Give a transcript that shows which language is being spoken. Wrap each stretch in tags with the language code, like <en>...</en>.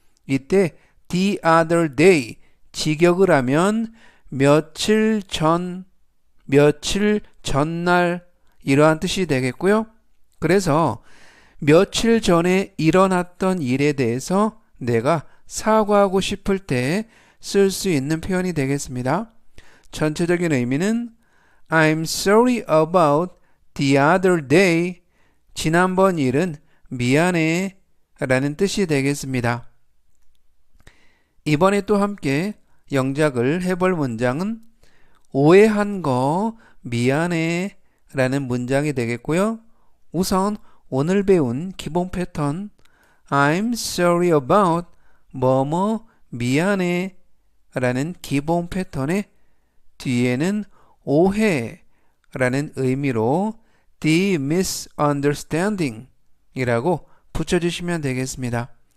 <ko>이때</ko> <en>the other day</en> <ko>직역을 하면 며칠 전, 며칠 전날 이러한 뜻이 되겠고요. 그래서 며칠 전에 일어났던 일에 대해서 내가 사과하고 싶을 때 쓸 수 있는 표현이 되겠습니다. 전체적인 의미는</ko> <en>I'm sorry about the other day.</en> <ko>지난번 일은 미안해 라는 뜻이 되겠습니다. 이번에 또 함께 영작을 해볼 문장은 오해한 거 미안해 라는 문장이 되겠고요. 우선 오늘 배운 기본 패턴</ko> <en>I'm sorry about</en> <ko>뭐뭐 미안해 라는 기본 패턴의 뒤에는 오해 라는 의미로</ko> <en>the misunderstanding</en> <ko>이라고 붙여주시면 되겠습니다.</ko>